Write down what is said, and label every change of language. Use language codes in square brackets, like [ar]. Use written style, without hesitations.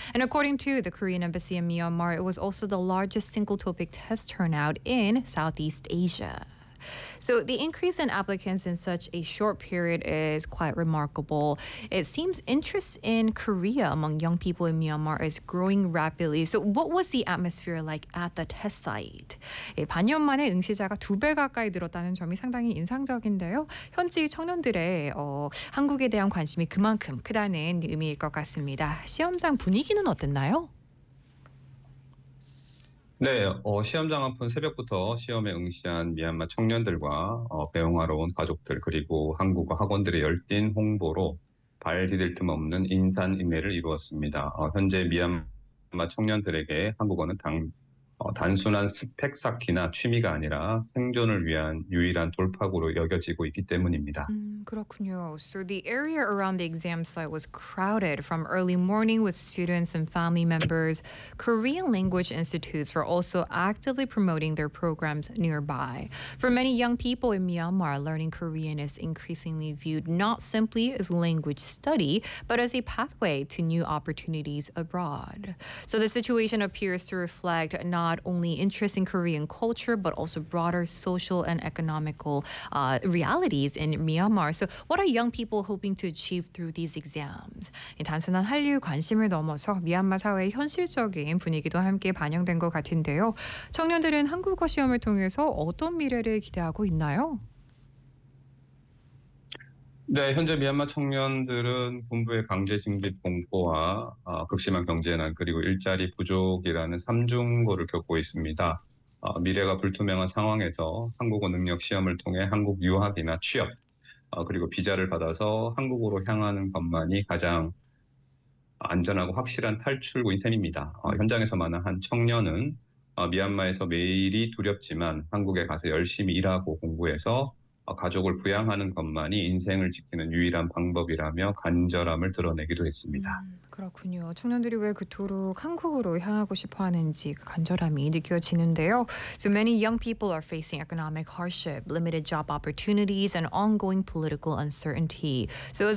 [en] And according to the Korean Embassy in Myanmar, it was also the largest single TOEIC test turnout in Southeast Asia. So the increase in applicants in such a short period is quite remarkable. It seems interest in Korea among young people in Myanmar is growing rapidly. So what was the atmosphere like at the test site? [ko] 반년 만에 응시자가 두 배 가까이 늘었다는 점이 상당히 인상적인데요. 현지 청년들의 한국에 대한 관심이 그만큼 크다는 의미일 것 같습니다. 시험장 분위기는 어땠나요? 네, 시험장 앞은 새벽부터 시험에 응시한 미얀마 청년들과 배웅하러 온 가족들 그리고 한국어 학원들의 열띤 홍보로 발 디딜 틈 없는 인산 인해를 이루었습니다. 현재 미얀마 청년들에게 한국어는 단순한 스펙 쌓기나 취미가 아니라 생존을 위한 유일한 돌파구로 여겨지고 있기 때문입니다. 그렇군요. [en] So the area around the exam site was crowded from early morning with students and family members. Korean language institutes were also actively promoting their programs nearby. For many young people in Myanmar, learning Korean is increasingly viewed not simply as language study, but as a pathway to new opportunities abroad. So the situation appears to reflect not only interest in Korean culture, but also broader social and economical realities in Myanmar. So what are young people hoping to achieve through these exams? [ko] 단순한 한류 관심을 넘어서 미얀마 사회의 현실적인 분위기도 함께 반영된 것 같은데요. 청년들은 한국어 시험을 통해서 어떤 미래를 기대하고 있나요? 네, 현재 미얀마 청년들은 군부의 강제 징집 공포와 극심한 경제난 그리고 일자리 부족이라는 삼중고를 겪고 있습니다. 미래가 불투명한 상황에서 한국어 능력 시험을 통해 한국 유학이나 취업, 그리고 비자를 받아서 한국으로 향하는 것만이 가장 안전하고 확실한 탈출구 인생입니다. 현장에서 만난 한 청년은 미얀마에서 매일이 두렵지만 한국에 가서 열심히 일하고 공부해서 가족을 부양하는 것만이 인생을 지키는 유일한 방법이라며 간절함을 드러내기도 했습니다. 그렇군요. 청년들이 왜 그토록 한국으로 향하고 싶어하는지 간절함이 느껴지는데요. [en] So many young people are facing economic hardship, limited job opportunities, and ongoing political uncertainty. So as a